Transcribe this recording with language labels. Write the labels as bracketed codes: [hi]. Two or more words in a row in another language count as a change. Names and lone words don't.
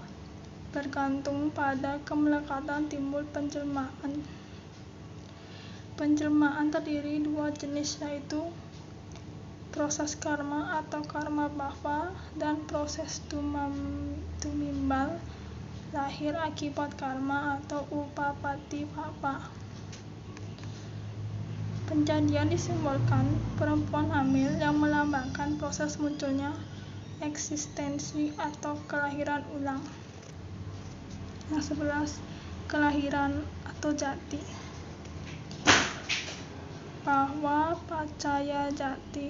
[id] Bergantung pada kemelekatan timbul penjelmaan. Penjelmaan terdiri 2 jenis, yaitu proses karma atau [pi] karma bahwa [id] dan proses tumimbal, lahir akibat karma atau [pi] upapati bhava. [id] Penjadian disimbolkan perempuan hamil yang melambangkan proses munculnya eksistensi atau kelahiran ulang. Yang 11, kelahiran atau jati. [pi] Bahwa pacaya jati.